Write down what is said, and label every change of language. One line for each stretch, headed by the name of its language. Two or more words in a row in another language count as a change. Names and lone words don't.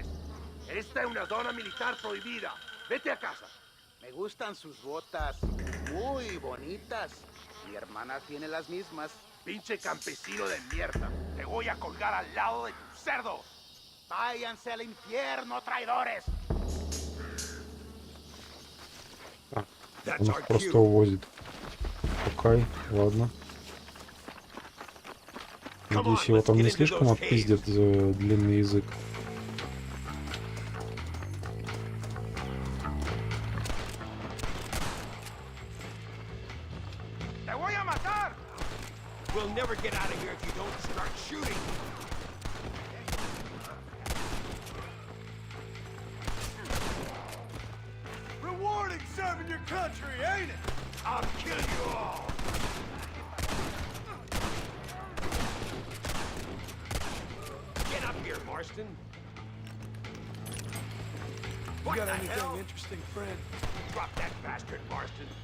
Spanish: Esta es una zona militar prohibida. Vete a casa. Me gustan sus botas. Muy bonitas. Mi hermana tiene las mismas. Pinche campesino de mierda. Te voy a colgar al lado de tu cerdo. Váyanse al infierno, traidores.
Russian: Он их просто увозит. Окей, ладно. Надеюсь, его там не слишком отпиздят за длинный язык.
English: We'll never get out of here if you don't start shooting. Rewarding serving your country, ain't it? I'll kill you all. Get up here, Marston. You got anything interesting, friend? Drop that bastard, Marston.